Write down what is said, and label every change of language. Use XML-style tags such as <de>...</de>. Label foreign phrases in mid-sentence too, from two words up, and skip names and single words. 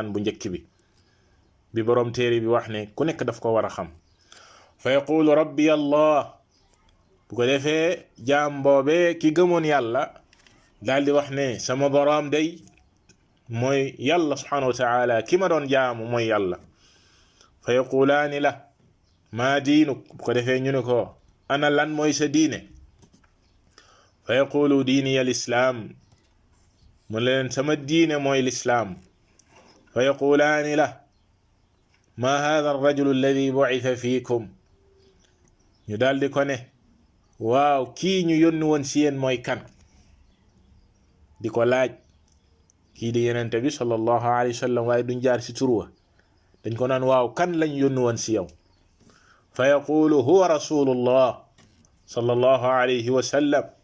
<wo>bu njëkk bi boroom téere bi wax ne ku nekk daf ko war a xam</wo> <ar>فيقول ربي الله</ar> <wo>bu ko defee jaam boobee ki gëmoon yàlla daldi wax ne sama boroom day mooy yàlla</wo> <ar>سبحانه وتعالى</ar> <wo>ki ma doon jaamu mooy yàlla</wo> <ar>فيقولان له ما دينك</ar> <wo>bu ko defee ñu ne ko ana lan mooy sa diine</wo> <ar>فيقول ديني الإسلام</ar> <wo>mu leen sama diine mooy lislaam</wo> <ar>فيقولان له ما هذا الرجل الذي بعث فيكم</ar> <wo>ñu daldi ko ne waaw kii ñu yónni woon ci yéen mooy kan di ko laaj kii di yenente bi</wo> <ar>صلى الله عليه وسلم</ar> <wo>waaye duñ jaar ci turwa dañ ko naan waaw kan lañ yónni woon ci yow</wo> <ar>فيقول هو رسول الله صلى الله عليه وسلم</ar>